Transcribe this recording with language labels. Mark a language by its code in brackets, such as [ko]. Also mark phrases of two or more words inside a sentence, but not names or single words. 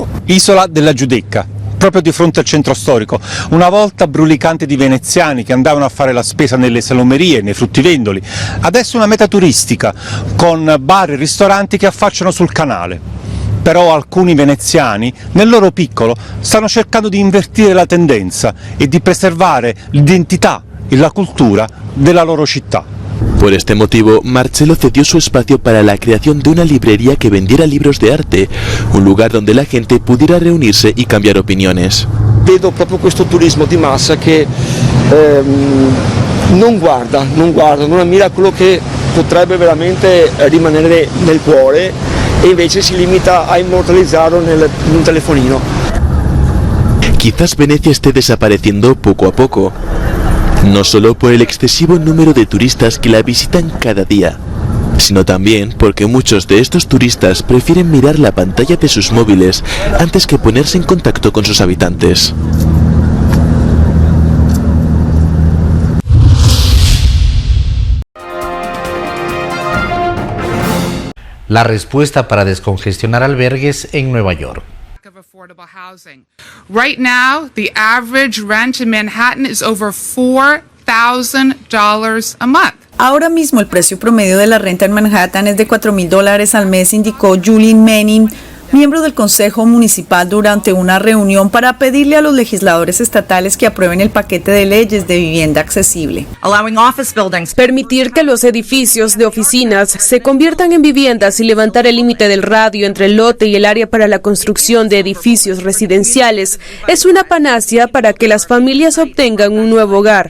[it] Isola della Giudecca, proprio di fronte al centro storico, una volta brulicante di veneziani che andavano a fare la spesa nelle salumerie, nei fruttivendoli, adesso una meta turistica con bar e ristoranti che affacciano sul canale. Però alcuni veneziani, nel loro piccolo, stanno cercando di invertire la tendenza e di preservare l'identità e la cultura della loro città. [es] Por este motivo, Marcello cedió su espacio para la creación de una librería que vendiera libros de arte, un lugar donde la gente pudiera reunirse y cambiar opiniones. [it] Vedo proprio questo turismo di massa che non guarda, non ammira quello che potrebbe veramente rimanere nel cuore e invece si limita a immortalizzarlo in un telefonino. [es] Quizás Venecia esté desapareciendo poco a poco, no solo por el excesivo número de turistas que la visitan cada día, sino también porque muchos de estos turistas prefieren mirar la pantalla de sus móviles antes que ponerse en contacto con sus habitantes. La respuesta para descongestionar albergues en Nueva York. [en] Right now, the average rent in Manhattan is over $4,000 a month. [es] Ahora mismo el precio promedio de la renta en Manhattan es de $4,000 al mes, indicó Julian Manning, miembro del Consejo Municipal, durante una reunión para pedirle a los legisladores estatales que aprueben el paquete de leyes de vivienda accesible. Permitir que los edificios de oficinas se conviertan en viviendas y levantar el límite del radio entre el lote y el área para la construcción de edificios residenciales es una panacea para que las familias obtengan un nuevo hogar.